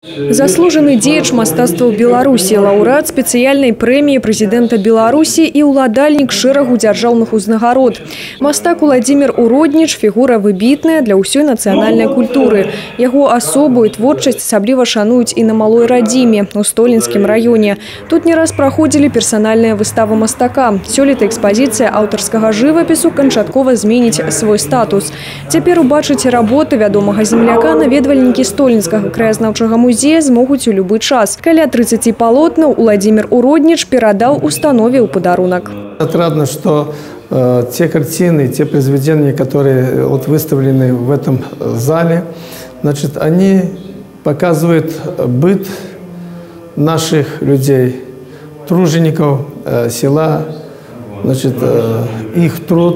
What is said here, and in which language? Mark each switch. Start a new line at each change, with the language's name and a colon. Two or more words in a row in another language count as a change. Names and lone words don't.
Belarusian: Заслуженный дзеяч мастацтва Беларуси,
Russian: лауреат специальной премии президента Беларуси
Belarusian: и уладальник шэрагу дзяржаўных узнагарод. Мастак Владимир Уроднич – фигура выбітная для ўсёй нацыянальнай культуры. Яго асобу і творчасць асабліва шануюць і на Малой Радзіме, у Столинскім раёне. Тут не раз праходзілі персанальныя выставы мастака. Сёлета экспазіцыя аўтарскага жывапісу канчаткова зменіць свой статус. Цяпер убачыць работы вядомага земляка наведвальнікі Столинскага краязнаўчага музея змогуць у любы час. Каля 30 палотнаў Владимир Уроднич перадаў установе ў падарунак.
Russian: Отрадно, что те картины, те произведения, которые выставлены в этом зале, значит, они показывают быт наших людей, тружеников села, значит, их труд.